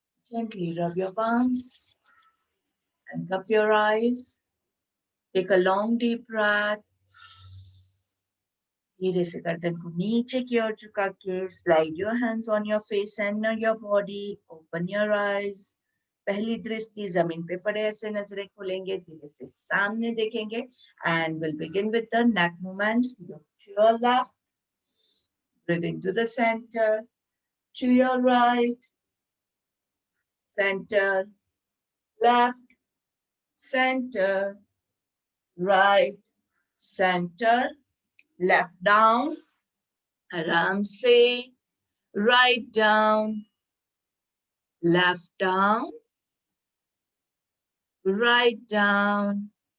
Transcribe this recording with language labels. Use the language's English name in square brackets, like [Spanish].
[English] Gently rub your palms and cup your eyes. Take a long deep breath. [Hindi] धीरे से गर्दन को नीचे की ओर झुका के [English] slide your hands on your face and your body. Open your eyes. [Hindi] पहली दृष्टि जमीन पे पड़े ऐसे नजरें खोलेंगे, धीरे से सामने देखेंगे [English] and we'll begin with the neck movements. Look to your left, breathe into the center, to your right, center, left, center, right, center, left down, [Hindi] आराम से, [English] right down, left down, right down,